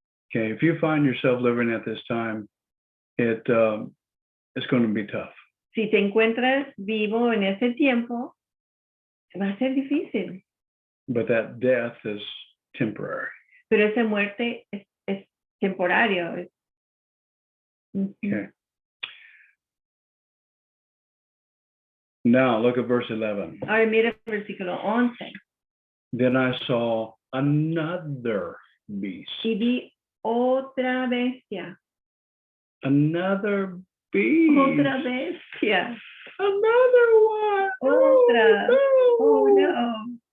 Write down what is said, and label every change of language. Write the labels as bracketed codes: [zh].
[en] Okay, if you find yourself living at this time, it's going to be tough. [es] Si te encuentras vivo en ese tiempo, va a ser difícil. [en] But that death is temporary. [es] Pero esa muerte es temporario. [en] Okay. Now look at verse 11. [es] Ahora mira el versículo 11. [en] Then I saw another beast. [es] Y vi otra bestia. [en] Another beast. [es] Otra bestia. [en] Another one. [es] Otra. Oh no.